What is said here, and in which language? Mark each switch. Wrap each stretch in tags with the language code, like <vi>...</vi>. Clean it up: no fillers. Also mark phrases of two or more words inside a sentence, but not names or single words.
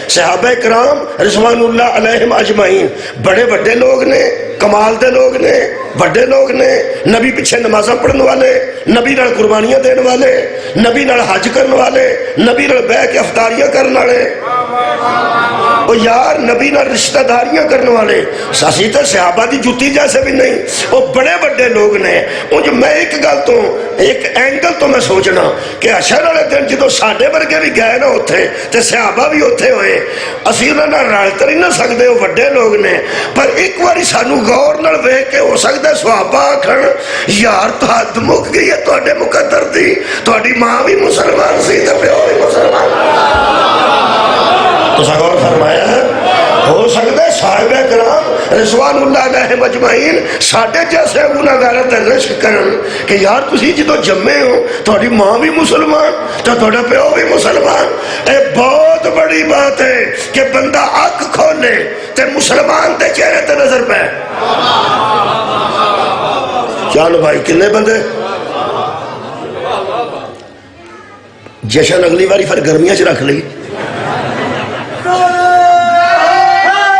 <pa>صحابہ کرام</pa> <ar>رضوان اللہ علیہم اجمعین</ar> <pa>بڑے بڑے لوگ نے، کمال دے لوگ نے، بڑے لوگ نے، نبی پیچھے نمازاں پڑھنے والے، نبی نال قربانیاں دین والے، نبی نال حج کرنے والے، نبی نال بیع کے افطاریاں کرنے والے، وہ یار نبی نال رشتہ داریاں کرنے والے، اسی تے صحابہ دی جُتی جیسے بھی نہیں، وہ بڑے بڑے لوگ نے۔ جو میں ایک گل تو ایک اینگل تو میں سوچنا کہ حشر والے دن جدو ساڈے ورگے بھی گئے نا اوتھے تے صحابہ بھی اوتھے ہوئے، اسی انہاں نال رل تے نہیں نہ سکدے، وہ بڑے لوگ نے، پر ایک واری سانو غور نال ویکھ کے ہو سکدا صحابہ آکھن یار تو حد مک گئی ہے تواڈے مقدر دی، تواڈی ماں بھی مسلمان سی تے پیو بھی مسلمان۔ تو غور فرمایا ہو سکتا ہے صحابہ کرام</pa> <ar>رضوان اللہ علیہ اجمعین</ar> <pa>ساڈے جیسے گناہگار تے رشک کرن کہ یار تسی جدو جمے ہو تہاڈی ماں بھی مسلمان تے تہاڈا پیو بھی مسلمان۔ اے بہت بڑی بات ہے کہ بندہ اکھ کھولے تے مسلمان تے چہرے تے نظر پہ۔ چلو بھائی کنے بندے جشن اگلی باری پھر گرمیاں چ رکھ لی۔</pa>